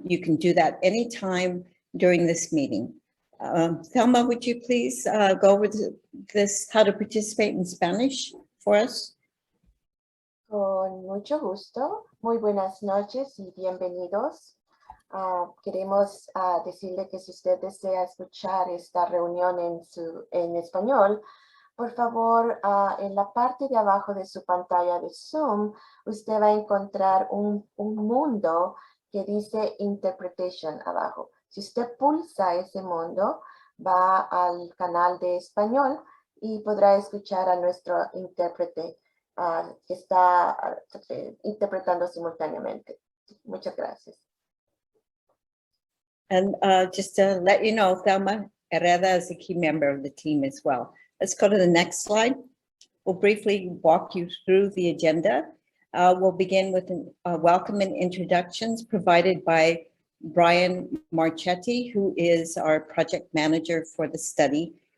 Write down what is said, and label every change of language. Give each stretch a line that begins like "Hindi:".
English: You can do that anytime during this meeting. Thelma, would you please go over this, how to participate in Spanish for us?
Spanish: Con mucho gusto. Muy buenas noches y bienvenidos. Queremos decirle que si usted desea escuchar esta reunión en español, por favor, en la parte de abajo de su pantalla de Zoom, usted va a encontrar un mundo que dice Interpretation abajo. Si usted pulsa ese mundo, va al canal de español y podrá escuchar a nuestro intérprete que está interpretando simultáneamente. Muchas gracias.
English: And just to let you know, Thelma Herrera is a key member of the team as well. Let's go to the next slide. We'll briefly walk you through the agenda. We'll begin with welcome and introductions provided by Brian Marchetti, who is our project manager for the study.